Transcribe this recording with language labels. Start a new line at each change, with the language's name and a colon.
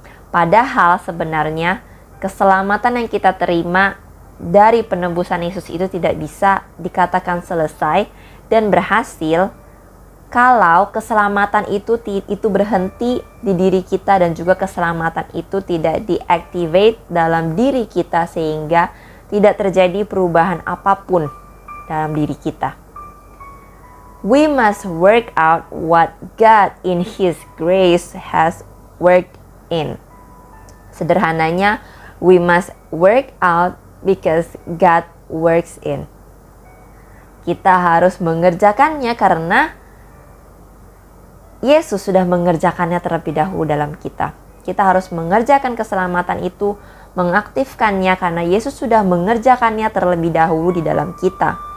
Indonesian: Padahal sebenarnya keselamatan yang kita terima dari penebusan Yesus itu tidak bisa dikatakan selesai dan berhasil kalau keselamatan itu berhenti di diri kita, dan juga keselamatan itu tidak diactivate dalam diri kita sehingga tidak terjadi perubahan apapun dalam diri kita.
English: We must work out what God in His grace has worked in.
Indonesian: Sederhananya,
English: we must work out because God works in.
Indonesian: Kita harus mengerjakannya karena Yesus sudah mengerjakannya terlebih dahulu dalam kita. Kita harus mengerjakan keselamatan itu, mengaktifkannya karena Yesus sudah mengerjakannya terlebih dahulu di dalam kita.